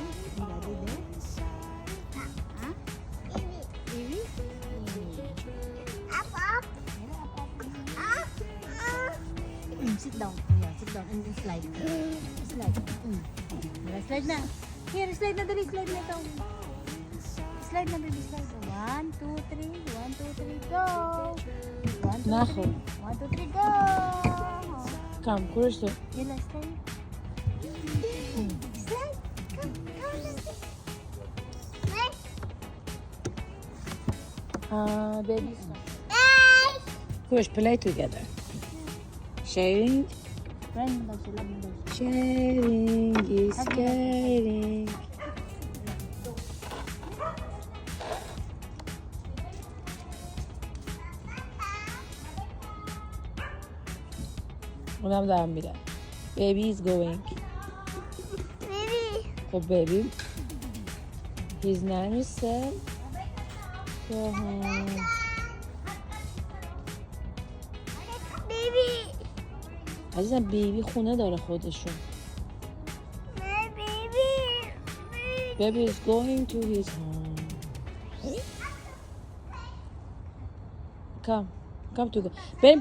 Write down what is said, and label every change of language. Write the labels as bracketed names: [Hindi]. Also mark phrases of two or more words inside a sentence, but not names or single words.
[English] And Daddy there? Huh? Baby? Sit down. Yeah, sit down and then slide. [Filipino] Slide. Slide na. Here, slide na dali. Slide na ito. Slide na baby. Slide. 1, 2, 3. [English] 1, 2, 3. Go. 1, [Persian] نخور [English] 1, 2, 3, go. [Persian] کم کورش تو [English] Yalla, slide. Slide. Come, come. baby Hey. push play together sharing [Filipino] Friend mo daw sila, mo daw sila. [English] sharing is caring [Persian] اونم دارم میرم [English] baby is going Baby. خب baby his nanny said go home Baby. [Persian] عزیزم بیبی خونه داره خودشون [English] Baby. baby is going to his home come to go بریم